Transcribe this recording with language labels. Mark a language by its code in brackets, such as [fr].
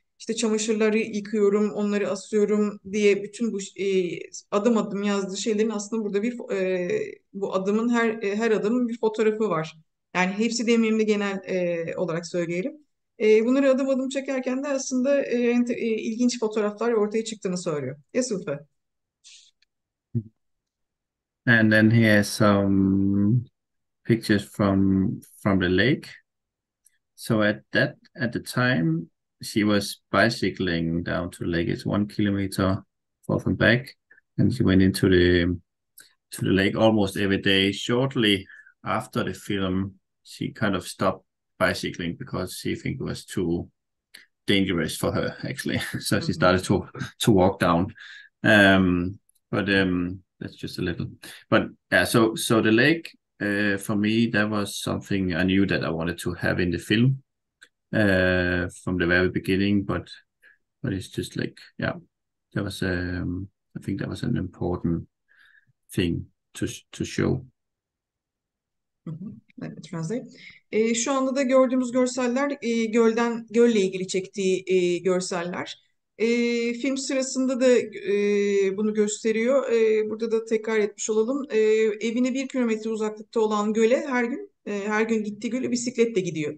[tr] İşte çamaşırları yıkıyorum, onları asıyorum diye bütün bu adım adım yazdığı şeylerin aslında burada bu adımın her adımın bir fotoğrafı var. Yani hepsi demeyeyim de genel olarak söyleyelim. Bunları adım adım çekerken de aslında ilginç fotoğraflar ortaya çıktığını söylüyor. [en] Yes, Uffe. And then he has some pictures from the lake. So at the time she was bicycling down to the lake. It's 1 kilometer forth and back, and she went into the lake almost every day. Shortly after the film, she kind of stopped bicycling because she think it was too dangerous for her actually. So she started to walk down. But that's just a little. But yeah, so the lake for me, that was something I knew that I wanted to have in the film from the very beginning. But it's just like, yeah, that was I think that was an important thing to show. [tr] Evet, translate. Şu anda da gördüğümüz görseller gölle ilgili çektiği görseller. Film sırasında da bunu gösteriyor. Burada da tekrar etmiş olalım. Evine 1 kilometre uzaklıkta olan göle her gün gittiği göle bisikletle gidiyor.